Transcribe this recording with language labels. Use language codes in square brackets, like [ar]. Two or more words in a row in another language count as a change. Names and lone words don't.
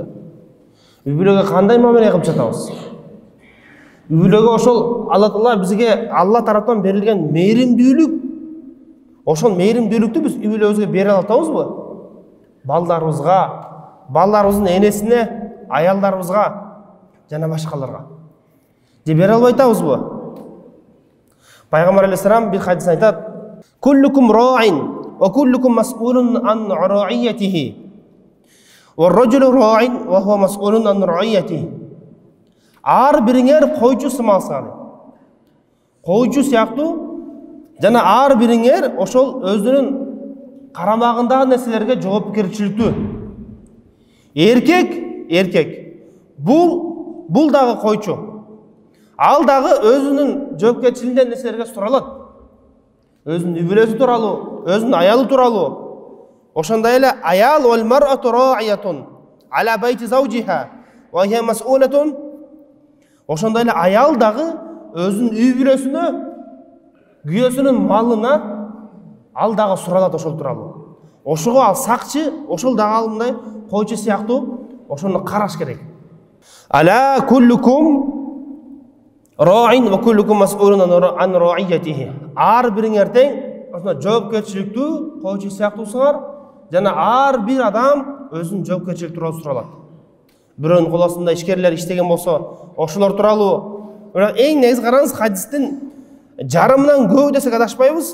[ky] Үй бүлөгө кандай мамиле кылып жатабыз? Үй бүлөгө ошол [ar] الله تعالى [ky] бизге Алла тараптан берилген мейримдүүлүк, ошол мейримдүүлүктү биз үй бүлөбүзгө бере алабызбы? Балдарыбыздын энесине, аялдарыбызга жана башкаларга. Же бере албай атабызбы? Пайгамбар алейхиссалам бир хадисте айтат: [ar] "كلكم راع وكلكم مسؤول عن رعيته. والرجل راع وهو مسؤول عن رعيته." [ky] Ар бириңер койчу сымалсыңар. Койчу сыяктуу жана ар бириңер ошол өзүнүн карамагындагы нерселерге жоопкерчиликтүү. Эркек бул дагы койчу. Ал дагы өзүнүн жоопкерчилигинден нерселерге суралат. Өзүнүн үй бүлөсү тууралуу, өзүнүн аялы тууралуу. Ошондой эле аял [ar] والمرأة راعية على بيت زوجها وهي مسؤولة. [ky] Ошондой эле аял дагы өзүнүн үй бүлөсүнө, күйөөсүнүн малына ал дагы суралат ошол тууралуу. Ошого ал сакчы, ошол дагы алындай койчу сыяктуу ошону караш керек. [ar] ألا كلكم راع وكلكم مسؤول عن رعيته. [ky] Ар бириңер тең ошондой жоопкерчиликтүү койчу сыяктуусуңар жана ар бир адам өзүнүн жоопкерчилиги тууралуу суралат. Бирөөнүн кол астында ишкерлер иштеген болсо, ошолор тууралуу. Бирок эң негизи караңыз, хадистин жарымынан көбү десек адашпайбыз.